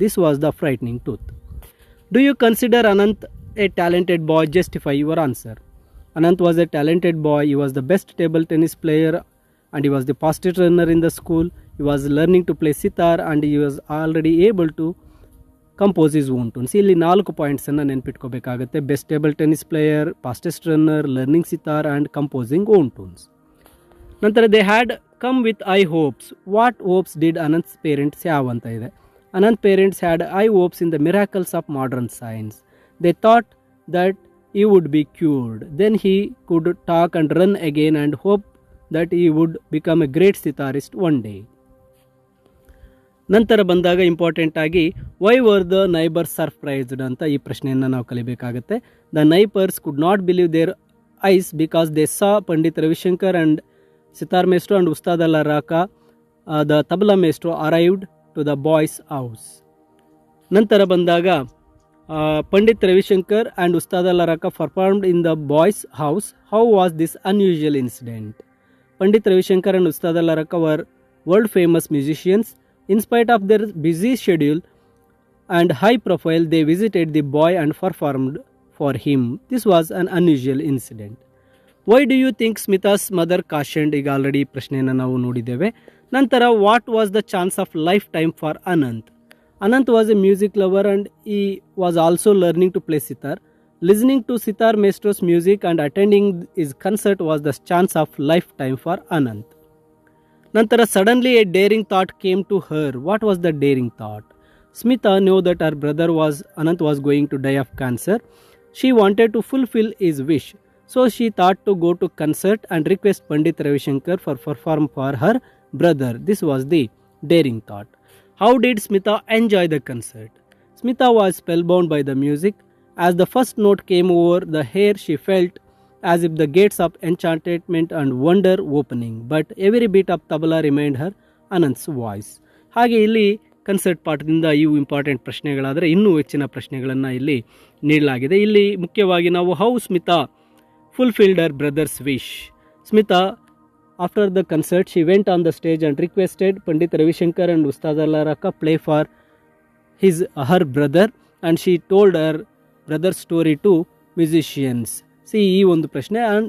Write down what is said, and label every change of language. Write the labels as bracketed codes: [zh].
[en] This was the frightening truth. Do you consider Anant a talented boy? Justify your answer. Anant was a talented boy. He was the best table tennis player and he was the fastest runner in the school. He was learning to play sitar and he was already able to compose his own tunes. [kn] ಇಲ್ಲಿ 4 ಪಾಯಿಂಟ್ಸನ್ನು ನೆನ್ಪಿಟ್ಕೋಬೇಕಾಗುತ್ತೆ. [en] Best table tennis player, fastest runner, learning sitar and composing own tunes. ನಂತರ they had come with high hopes. What hopes did Anant's parents have [kn] ಅಂತ ಇದೆ. [en] Anant parents had high hopes in the miracles of modern science. They thought that he would be cured. Then he could talk and run again and hope that he would become a great sitarist one day. [kn] ನಂತರ ಬಂದಾಗ important ಆಗಿ [en] why were the neighbours surprised [kn] ಅಂತ ಈ ಪ್ರಶ್ನೆಯನ್ನು ನಾವು ಕಲಿಬೇಕಾಗುತ್ತೆ. [en] The neighbours could not believe their eyes because they saw Pandit Ravishankar and sitar maestro and Ustad Alla Rakha the tabla maestro arrived to the boy's house. [kn] ನಂತರ ಬಂದಾಗ [en] Pandit Ravishankar and Ustad Alla Rakha performed in the boy's house. How was this unusual incident? Pandit Ravishankar and Ustad Alla Rakha were world famous musicians. In spite of their busy schedule and high profile, they visited the boy and performed for him. This was an unusual incident. Why do you think Smita's mother cautioned? [kn] ಈಗ already ಪ್ರಶ್ನೆಯನ್ನು ನಾವು ನೋಡಿದ್ದೇವೆ. [en] ನಂತರ what was the chance of lifetime for Anant? Anant was a music lover and he was also learning to play sitar. Listening to sitar maestro's music and attending his concert was the chance of lifetime for Anant. ನಂತರ suddenly a daring thought came to her. What was the daring thought? Smita knew that her brother Anant was going to die of cancer. She wanted to fulfil his wish. So she thought to go to concert and request Pandit Ravishankar for perform for her brother. This was the daring thought. How did Smita enjoy the concert? Smita was spellbound by the music. As the first note came over the hair, she felt as if the gates of enchantment and wonder opening, but every beat of tabla remained her Anant's voice. [kn] ಹಾಗೆ ಇಲ್ಲಿ concert ಪಾಠದಿಂದ ಇವು important ಪ್ರಶ್ನೆಗಳಾದರೆ ಇನ್ನೂ ಹೆಚ್ಚಿನ ಪ್ರಶ್ನೆಗಳನ್ನು ಇಲ್ಲಿ ನೀಡಲಾಗಿದೆ. ಇಲ್ಲಿ ಮುಖ್ಯವಾಗಿ ನಾವು [en] How Smita fulfilled her brother's wish. Smita after the concert she went on the stage and requested Pandit Ravishankar and Ustad Alla Rakha play for her brother and she told her brother's story to musicians. [kn] C ಈ ಒಂದು ಪ್ರಶ್ನೆ.